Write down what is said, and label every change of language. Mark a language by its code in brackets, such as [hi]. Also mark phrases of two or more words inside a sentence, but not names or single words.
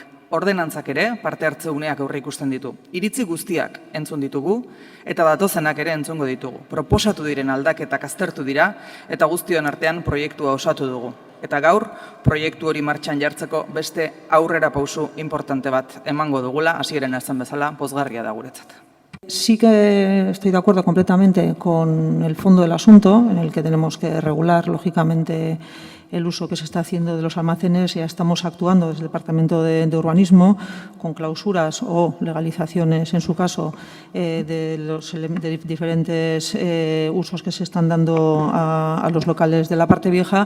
[eu] Ordenantzak ere parte hartze uneak aurre ikusten ditu. Iritzi guztiak entzun ditugu eta datozenak ere entzungo ditugu. Proposatu diren aldaketak aztertu dira eta guztion artean proiektua osatu dugu. Eta gaur, proiektu hori martxan jartzeko beste aurrera pausu importante bat emango dugula, hasieran esan bezala, pozgarria da guretzat. [es] Sí que estoy de acuerdo completamente con el fondo del asunto, en el que tenemos que regular, lógicamente, el uso que se está haciendo de los almacenes. Ya estamos actuando desde el Departamento de Urbanismo con clausuras o legalizaciones, en su caso, de diferentes usos que se están dando a los locales de la parte vieja.